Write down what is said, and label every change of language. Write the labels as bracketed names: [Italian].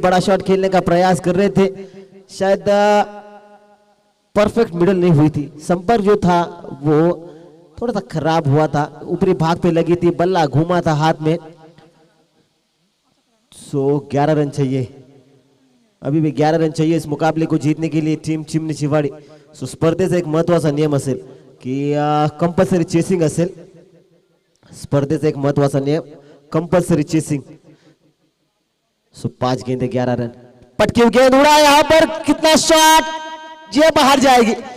[Hindi] बड़ा शॉट खेलने का प्रयास कर रहे थे, शायद परफेक्ट मिडल नहीं हुई थी. संपर्क जो था वो थोड़ा सा खराब हुआ था, ऊपरी भाग पे लगी थी, बल्ला घूमा था हाथ में. 11 रन चाहिए. अभी भी 11 रन चाहिए इस मुकाबले को जीतने के लिए टीम चिमणी चिवाडी. [Marathi] स्पर्धेचा एक महत्वाचा नियम असेल की कंपल्सरी चेसिंग असेल. स्पर्धेचा एक महत्वाचा नियम कंपल्सरी चेसिंग. [Hindi] 5 गेंदे 11 रन. पटकी गेंद उड़ा यहां पर, कितना शॉट, ये बाहर जाएगी.